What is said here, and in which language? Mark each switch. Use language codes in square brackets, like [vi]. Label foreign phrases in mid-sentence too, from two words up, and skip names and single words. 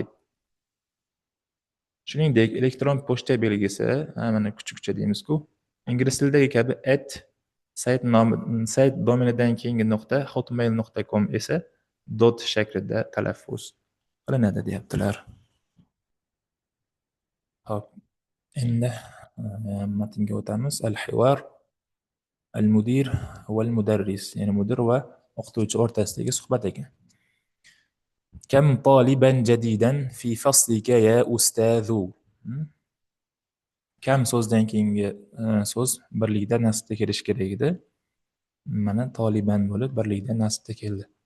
[uz] Shuningdek, elektron pochta belgisi, mana kuchukcha deymiz-ku, ingliz tilidagi kabi sayt domenidan keyingi nuqta hotmail.com esa dot shaklida talaffuz qilinadi deyaptilar. Hop, endi matnga o'tamiz. [ar] الحوار المدير والمدرس, [uz] ya'ni mudir va o'qituvchi o'rtasidagi suhbat ekan. [ar] كم طالبا جديدا في فصلك يا أستاذ. [uz] Kam so'zdan keyingi so'z birlikda nasbda kelishi kerak edi. Mana toliban bo'lib birlikda nasbda keldi.